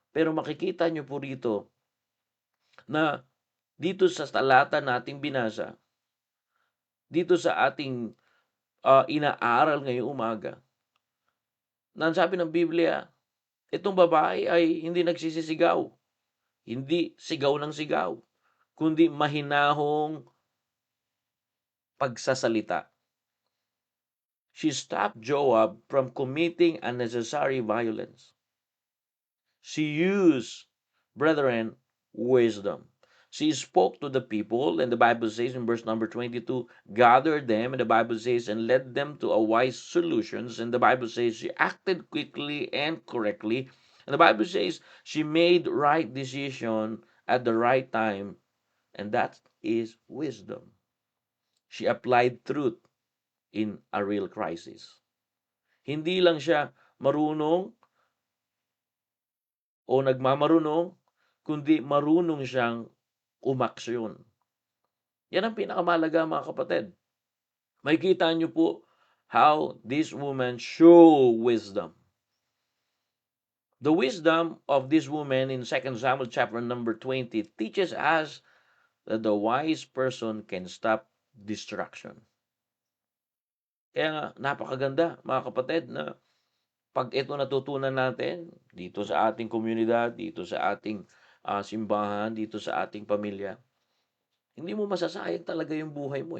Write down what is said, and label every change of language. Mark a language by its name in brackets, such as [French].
[Filipino] Pero makikita nyo po rito na dito sa talata nating binasa, dito sa ating inaaral ngayong umaga, na sabi ng Biblia, itong babae ay hindi nagsisisigaw, hindi sigaw ng sigaw, kundi mahinahong pagsasalita. [English] She stopped Joab from committing unnecessary violence. She used, brethren, wisdom. She spoke to the people, and the Bible says in verse number 22, gathered them, and the Bible says, and led them to a wise solutions, and the Bible says she acted quickly and correctly, and the Bible says she made right decision at the right time, and that is wisdom. She applied truth in a real crisis. [Filipino] Hindi lang siya marunong o nagmamarunong, kundi marunong siyang umaksyon. Yan ang pinakamalaga mga kapatid. Makikita niyo po [English] how this woman show wisdom. The wisdom of this woman in 2 Samuel chapter number 20 teaches us that the wise person can stop distraction. [Filipino] Kaya nga, napakaganda mga kapatid na pag ito natutunan natin dito sa ating komunidad, dito sa ating simbahan, dito sa ating pamilya, hindi mo masasayang talaga yung buhay mo.